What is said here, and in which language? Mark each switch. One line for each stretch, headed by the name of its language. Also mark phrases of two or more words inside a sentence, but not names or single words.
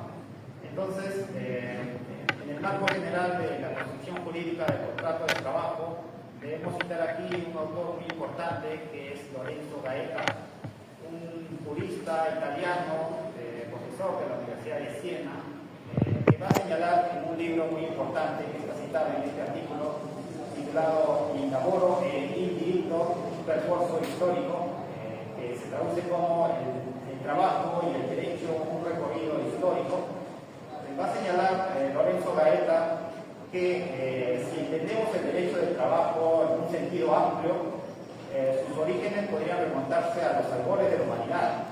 Spanish: Entonces, en el marco general de la construcción jurídica del contrato de trabajo, debemos citar aquí un autor muy importante que es Lorenzo Gaeta, un jurista italiano, profesor de la Universidad de Siena, que va a señalar en un libro muy importante que está citado en este artículo, titulado Il lavoro e il diritto, un percorso histórico, que se traduce como el trabajo y el derecho, un recorrido histórico. Va a señalar Lorenzo Gaeta que si entendemos el derecho del trabajo en un sentido amplio, sus orígenes podrían remontarse a los albores de la humanidad.